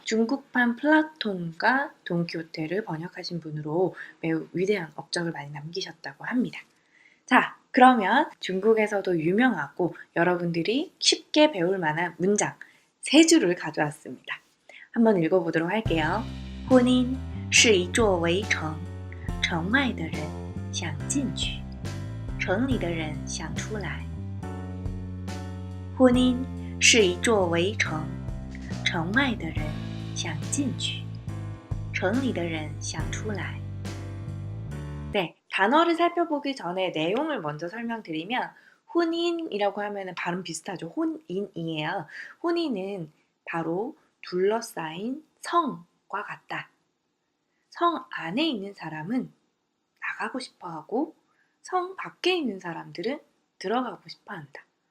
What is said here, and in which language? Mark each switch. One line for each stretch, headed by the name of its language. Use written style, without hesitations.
Korean: 중국판 플라톤과 돈키호테를 번역하신 분으로 매우 위대한 업적을 많이 남기셨다고 합니다. 자, 그러면 중국에서도 유명하고 여러분들이 쉽게 배울 만한 문장 3줄을 가져왔습니다. 한번 읽어보도록 할게요.
Chinese: 婚姻是一座围城，城外的人想进去，城里的人想出来。婚姻是一座围城，城外的人想进去，城里的人想出来。
Korean: 네, 단어를 살펴보기 전에 내용을 먼저 설명드리면 혼인이라고 하면 발음 비슷하죠. 혼인이에요. 혼인은 바로 둘러싸인 성과 같다. 성 안에 있는 사람은 나가고 싶어하고 성 밖에 있는 사람들은 들어가고 싶어한다.